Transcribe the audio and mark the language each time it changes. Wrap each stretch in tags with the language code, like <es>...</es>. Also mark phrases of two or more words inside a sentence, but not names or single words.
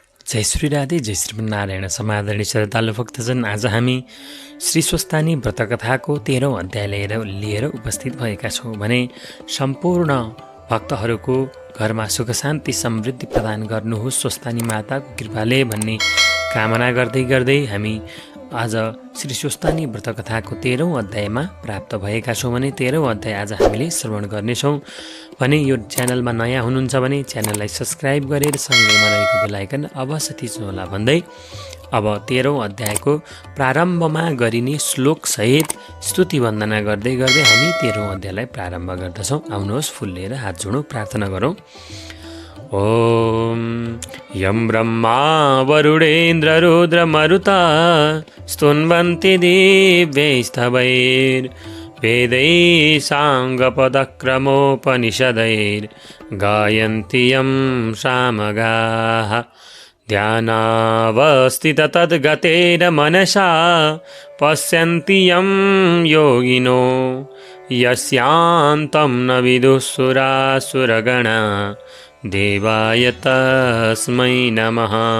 <ne>जय श्री राधे, जय श्रीमन्नारायण। समादरणीय श्रद्धालु भक्तजन, आज हामी श्री स्वस्तानी व्रतकथाको 13औं अध्याय लिएर उपस्थित भएका छौँ भने सम्पूर्ण भक्तहरूको घरमा सुख शान्ति समृद्धि प्रदान गर्नुहोस् स्वस्तानी माताको कृपाले भन्ने कामना गर्दै हामी आज श्री स्वस्तानी व्रतकथाको 13औं अध्यायमा प्राप्त भएका छौँ भने 13औं अध्याय आज हामीले श्रवण गर्नेछौँ भने यो च्यानलमा नयाँ हुनुहुन्छ भने च्यानललाई सब्स्क्राइब गरेर सँगैमा रहेको</ne> <en>bell icon</en> <ne>अवश्य थिच्नुहोला भन्दै अब 13औं अध्यायको प्रारम्भमा गरिने श्लोकसहित स्तुति वन्दना गर्दै हामी 13औं अध्यायलाई प्रारम्भ गर्दछौँ। आउनुहोस् फुल लिएर हात जोडौँ, प्रार्थना गरौँ।</ne> <sa>ओम यं ब्रह्मा वरुणेन्द्र रुद्र मरुता स्तुन्वन्ति दिव्यैस्तवैर् वेदैः साङ्गपदक्रमोपनिषदैर् गायन्ति यं सामगाः ध्यानावस्थित तद्गतेन मनसा पश्यन्ति यं योगिनो यस्यान्तं न विदुःसुरासुरगणा देवाय तस्मै नमः।</sa>